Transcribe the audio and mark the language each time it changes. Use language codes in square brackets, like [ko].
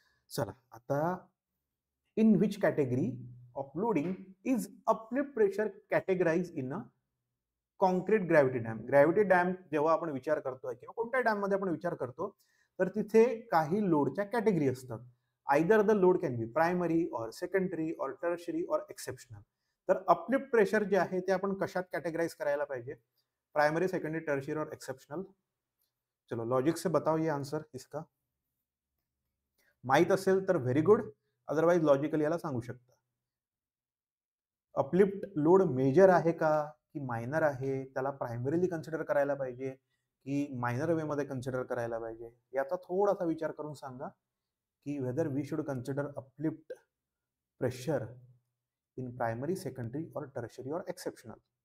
[mr] चला [en] आता in which category of loading is uplift pressure categorized in a concrete gravity dam? [mr] Gravity dam जेव्हा आपण विचार करतोय किंवा कोणत्या डॅम मध्ये आपण विचार करतो तर तिथे काही लोडच्या कॅटेगरी असतात. [en] Either the load can be primary or secondary or tertiary or exceptional. [mr] तर अपलिफ्ट प्रेशर जे आहे ते आपण कशात कॅटेगराइज करायला पाहिजे? [hi] प्राइमरी, सेकंडरी, टर्शरी और एक्सेप्शनल. चलो लॉजिक से बताओ ये आंसर इसका. [mr] माहित असेल तर व्हेरी गुड, अदरवाइज लॉजिकली याला सांगू शकता. अपलिफ्ट लोड मेजर आहे का की मायनर आहे, त्याला प्रायमरीली कन्सिडर करायला पाहिजे की मायनर वे मध्ये कन्सिडर करायला पाहिजे, याचा थोडासा विचार करून सांगा की [en] Whether we should consider uplift pressure in primary, secondary और tertiary और exceptional.